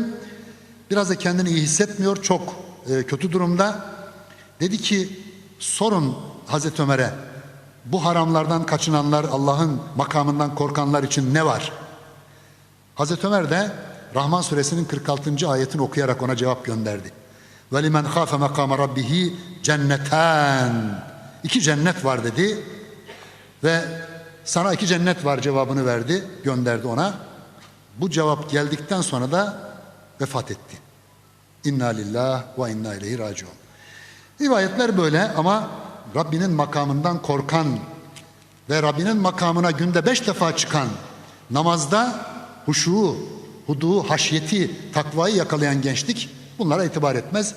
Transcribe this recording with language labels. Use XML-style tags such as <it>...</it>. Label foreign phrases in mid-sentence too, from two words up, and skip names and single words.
<tr>Biraz da kendini iyi hissetmiyor, çok kötü durumda. Dedi ki sorun Hazreti Ömer'e, bu haramlardan kaçınanlar, Allah'ın makamından korkanlar için ne var? Hazreti Ömer de Rahman suresinin 46. ayetini okuyarak ona cevap gönderdi.</tr> <ar>وَلِمَنْ خَافَ مَقَامَ رَبِّهِ cenneten.</ar> <tr>2 cennet var dedi ve sana 2 cennet var cevabını verdi, gönderdi ona. Bu cevap geldikten sonra da vefat etti.</tr> <ar>إنا لله وإنا إليه راجعون.</ar> <tr>Rivayetler böyle ama Rabbinin makamından korkan ve Rabbinin makamına günde 5 defa çıkan, namazda huşu, hudu, haşyeti, takvayı yakalayan gençlik bunlara itibar etmez.</tr>